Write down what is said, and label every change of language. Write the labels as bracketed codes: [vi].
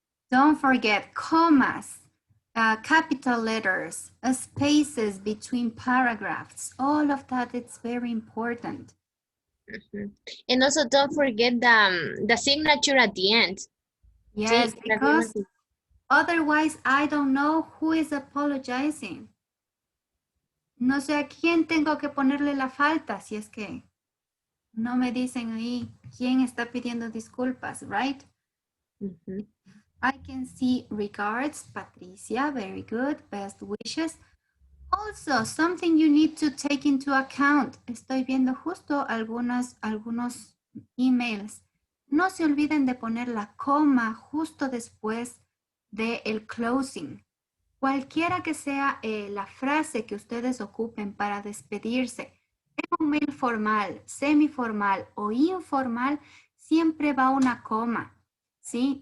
[en] Don't forget commas, capital letters, spaces between paragraphs. All of that, it's very important. And also don't forget the signature at the end. Yes, because otherwise I don't know who is apologizing. [es] No sé a quién tengo que ponerle la falta si es que no me dicen ahí quién está pidiendo disculpas, right? [en] I can see regards, Patricia, very good, best wishes. Also, something you need to take into account. [es] Estoy viendo justo algunos emails. No se olviden de poner la coma justo después del closing. Cualquiera que sea la frase que ustedes ocupen para despedirse, un mail formal, semiformal o informal, siempre va una coma, ¿sí?